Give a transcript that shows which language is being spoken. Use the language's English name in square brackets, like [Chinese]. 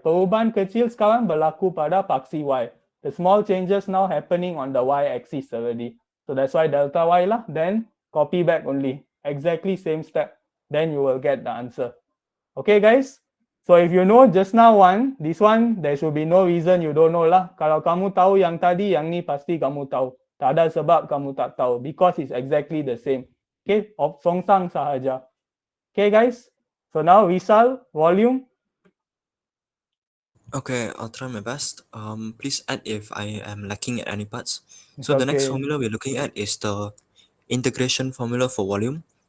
[Malay] Perubahan kecil sekarang berlaku pada paksi Y. [English] The small changes now happening on the Y-axis already. So that's why delta Y lah, then copy back only. Exactly same step. Then you will get the answer. Okay guys? So if you know just now one, this one, there should be no reason you don't know lah. [Malay] Kalau kamu tahu yang tadi, yang ni pasti kamu tahu. Tak ada sebab kamu tak tahu. [English] Because it's exactly the same. Okay, [Malay] songsang sahaja. [English] Okay guys? So now Rizal, volume. Okay, I'll try my best. Please add if I am lacking at any parts. It's So the next okay. formula we're looking at is the integration formula for volume.